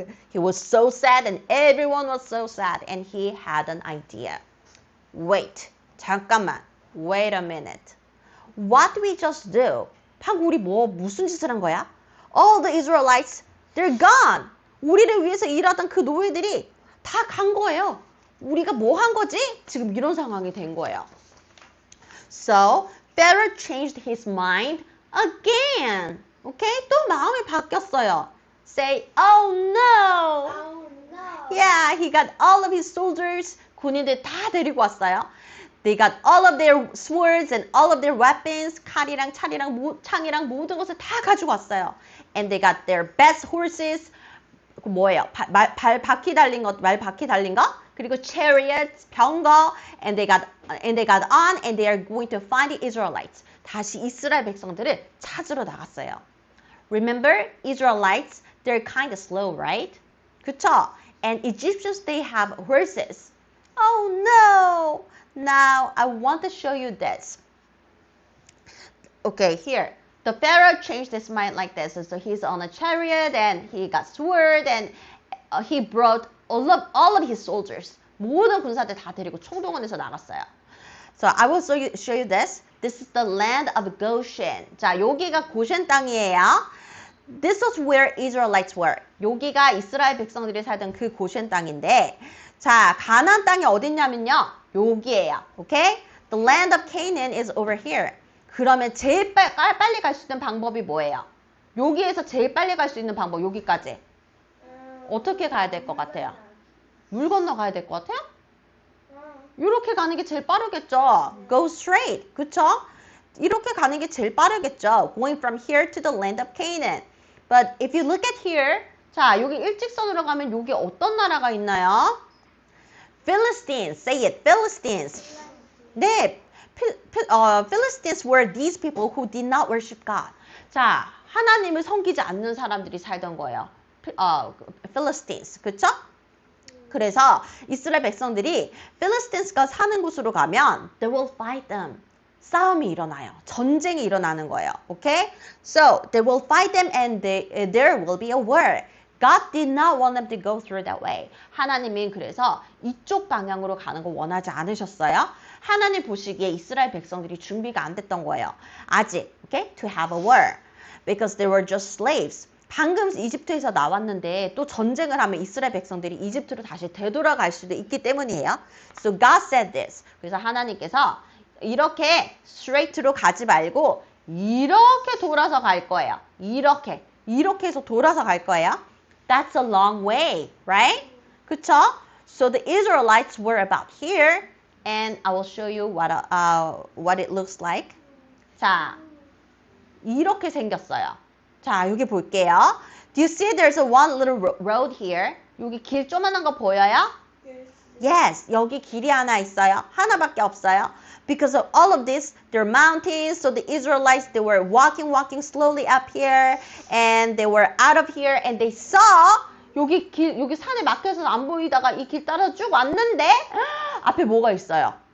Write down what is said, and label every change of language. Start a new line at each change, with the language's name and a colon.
English: He was so sad and everyone was so sad and he had an idea. Wait,
Korean: 잠깐만.
English: Wait a minute. What we just do?
Korean: 방금 우리 무슨 짓을 한 거야?
English: All the Israelites, they're gone.
Korean: 우리를 위해서 일하던 그 노예들이 다 간 거예요. 우리가 뭐 한 거지? 지금 이런 상황이 된 거예요.
English: So, Pharaoh changed his mind again. Okay?
Korean: 또 마음이 바뀌었어요.
English: Say, oh no. Oh no. Yeah, he got all of his soldiers.
Korean: 군인들 다 데리고 왔어요.
English: They got all of their swords and all of their weapons.
Korean: 칼이랑 창이랑 모든 것을 다 가지고 왔어요.
English: And they got their best horses.
Korean: 그 뭐예요? 말 바퀴 달린 거. 그리고 chariots, 병거.
English: And they got on and they are going to find the Israelites.
Korean: 다시 이스라엘 백성들을 찾으러 나갔어요.
English: Remember, Israelites, they're kind of slow, right?
Korean: 그쵸?
English: And Egyptians, they have horses. Oh no! Now, I want to show you this. Okay, here. The Pharaoh changed his mind like this. So he's on a chariot and he got sword and he brought all of his soldiers.
Korean: 모든 군사들 다 데리고 총동원해서 나갔어요.
English: So I will show you this. This is the land of Goshen.
Korean: 자, 여기가 고센 땅이에요.
English: This was where Israelites were.
Korean: 여기가 이스라엘 백성들이 살던 그 고센 땅인데, 자, 가나안 땅이 어딨냐면요. 여기에요.
English: Okay? The land of Canaan is over here.
Korean: 그러면 제일 빨리 갈 수 있는 방법이 뭐예요? 여기에서 제일 빨리 갈 수 있는 방법, 여기까지. 어떻게 가야 될 것 같아요? 물 건너 가야 될 것 같아요? 이렇게 가는 게 제일 빠르겠죠?
English: Go straight.
Korean: 그쵸? 이렇게 가는 게 제일 빠르겠죠?
English: Going from here to the land of Canaan. But if you look at here,
Korean: 자, 여기 일직선으로 가면 여기 어떤 나라가 있나요?
English: Philistines. Say it. Philistines.
Korean: 네.
English: Philistines were these people who did not worship God.
Korean: 자, 하나님을 섬기지 않는 사람들이 살던 거예요. Philistines. 그쵸? 그래서 이스라엘 백성들이 Philistines가 사는 곳으로 가면
English: they will fight them.
Korean: 싸움이 일어나요. 전쟁이 일어나는 거예요.
English: Okay? So, they will fight them and there will be a war. God did not want them to go through that way.
Korean: 하나님이 그래서 이쪽 방향으로 가는 거 원하지 않으셨어요. 하나님 보시기에 이스라엘 백성들이 준비가 안 됐던 거예요. 아직,
English: okay? To have a war. Because they were just slaves.
Korean: 방금 이집트에서 나왔는데 또 전쟁을 하면 이스라엘 백성들이 이집트로 다시 되돌아갈 수도 있기 때문이에요.
English: So God said this.
Korean: 그래서 하나님께서 이렇게 straight로 가지 말고 이렇게 돌아서 갈 거예요. 이렇게 해서 돌아서 갈 거예요.
English: That's a long way, right?
Korean: 그쵸?
English: So the Israelites were about here, and I will show you what it looks like.
Korean: 자, 이렇게 생겼어요. 자, 여기 볼게요.
English: Do you see there's a one little road here?
Korean: 여기 길 조그만한 거 보여요? Yes, 여기 길이 하나 있어요. 하나밖에 없어요.
English: Because of all of this, there are mountains. So the Israelites, they were walking slowly up here. And they were out of here. And they saw,
Korean: 여기 산에 막혀서 안 보이다가 이 길 따라 쭉 왔는데, 앞에 뭐가 있어요?